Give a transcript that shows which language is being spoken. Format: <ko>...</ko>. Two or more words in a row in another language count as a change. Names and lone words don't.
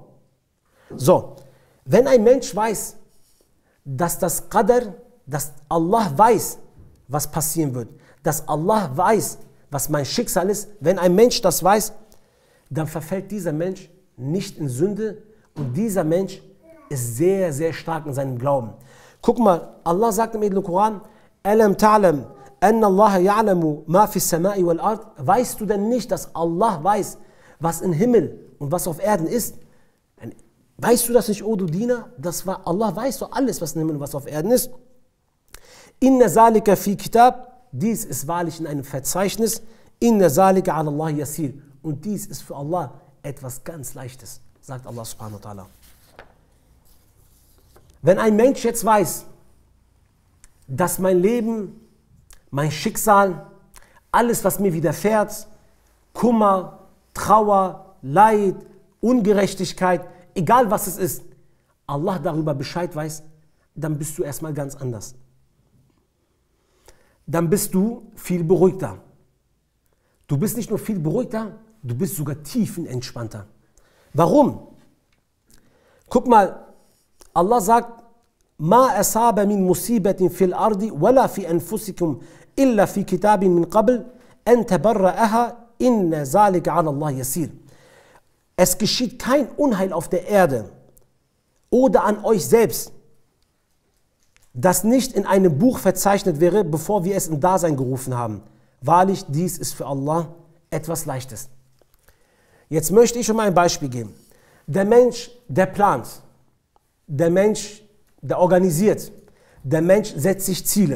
<de>So, wenn ein Mensch weiß, dass das Qadr, dass Allah weiß, was passieren wird, dass Allah weiß, was mein Schicksal ist, wenn ein Mensch das weiß, dann verfällt dieser Mensch nicht in Sünde und dieser Mensch ist sehr, sehr stark in seinem Glauben. Guck mal, Allah sagt im Edlen Koran,</de> <ar>ألم تعلم أن الله يعلم ما في السماء والأرض.</ar> <de>Weißt du denn nicht, dass Allah weiß, was im Himmel und was auf Erden ist? Weißt du das nicht, o du Diener? Allah weiß doch alles, was im Himmel und was auf Erden ist.</de> <ar>إن ذلك في كتاب.</ar> <de>Dies ist wahrlich in einem Verzeichnis.</de> <ar>إن ذلك على الله يسير.</ar> <de>Und dies ist für Allah etwas ganz Leichtes, sagt Allah</de> <ar>سبحانه وتعالى.</ar> <de>Wenn ein Mensch jetzt weiß, dass mein Leben, mein Schicksal, alles, was mir widerfährt, Kummer, Trauer, Leid, Ungerechtigkeit, egal was es ist, Allah darüber Bescheid weiß, dann bist du erstmal ganz anders. Dann bist du viel beruhigter. Du bist nicht nur viel beruhigter, du bist sogar tiefenentspannter. Warum? Guck mal, Allah sagt,</de> <ar>ما أصاب من مصيبة في الأرض ولا في أنفسكم إلا في كتاب من قبل أن تبرأها إن ذلك على الله يسير.</ar> <de>Es geschieht kein Unheil auf der Erde oder an euch selbst, das nicht in einem Buch verzeichnet wäre, bevor wir es in Dasein gerufen haben. Wahrlich, dies ist für Allah etwas Leichtes. Jetzt möchte ich schon mal ein Beispiel geben. Der Mensch, der plant, der Mensch, der organisiert, der Mensch setzt sich Ziele.</de>